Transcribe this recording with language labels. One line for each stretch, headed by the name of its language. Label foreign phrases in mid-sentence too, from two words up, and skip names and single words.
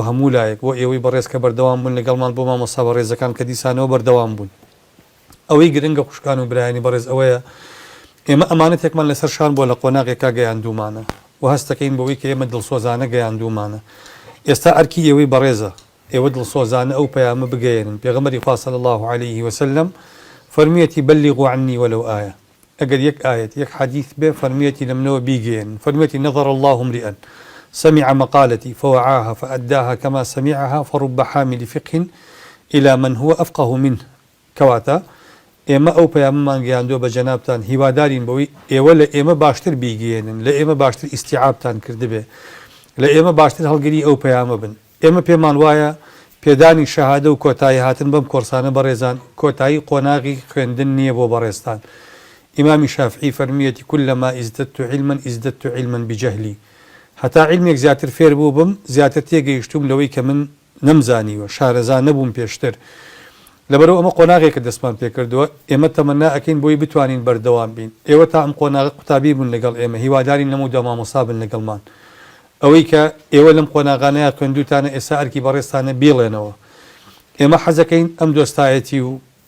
Central Kurdish: هەموو لایەک بۆ ئێوەی بەڕێز کە بەردەوام بوون لەگەڵمان بۆ مامۆستا بەڕێزەکان کە دیسانەوە بەردەوام بوون ئەوەی گرنگە خوشکان و برایانی بەڕێز ئەوەیە ئێمە ئەمانەتێکمان لەسەر شان بۆ لە قۆناغێکا گەیاندومانە و هەستەکەین بەوەی کە ئێمە دڵسۆزانە گەیاندومانە ئێستا ئەرکی ئێوەی بەڕێزە ئێوە دڵسۆزانە ئەو پەیامە بگەێنن پێغەمبەری
Arabic: خوا صلی الله عليه وسلم فەرمیەتی بەلیغوا عنی وەلەو ئایە
Central Kurdish: ئەگەر یەک ئایەت یەک حەدیث بێ فەرمیەتی لەمنەوە بیگەێنن فەرمیەتی
Arabic: نەظر الله امرئا سمع مقالتي فوعاها فأداها كما سمعها فرب حامل فقه إلى من هو أفقه
Central Kurdish: منه كواتا ئێمە ئەو پەیامەمان گەیاندووە بە جەنابتان هیوادارین بەوەی ئێوە لە ئێمە باشتر بیگەێنن لە ئێمە باشتر ئیستیعابتان کردبێ لە ئێمە باشتر هەڵگری ئەو پەیامە بن ئێمە پێمان وایە پێدانی شەهادە و کۆتایی هاتن بەم کۆرسانە بەڕێزان کۆتایی قۆناغی خوێندن نییە بۆ بەڕێستان ئیمامی شافعی فەرمیەتی
Arabic: كلما ازددت علما ازددت علما بجهلي
Central Kurdish: هەتا عیلمێک زیاتر فێر بوو بم زیاتر تێگەیشتوم لەوەی کە من نەمزانیوە شارەزان نەبووم پێشتر لەبەرەوە ئەمە قۆناغێکە دەستمان پێکردووە ئێمە تەمەنا ئەکەین بۆی بتوانین بەردەوام بین ئێوە تا ئەم قۆناغە قوتابی بوون لەگەڵ ئێمە هیوادارین لەمەوو دەمامۆستا بن لەگەڵمان ئەوەی کە ئێوە لەم قۆناغانەیە خوێندووتانە ئێستا ئەرکی بەڕێستانە بێڵێنەوە ئێمە حەزەکەین ئەم دۆستایەتی و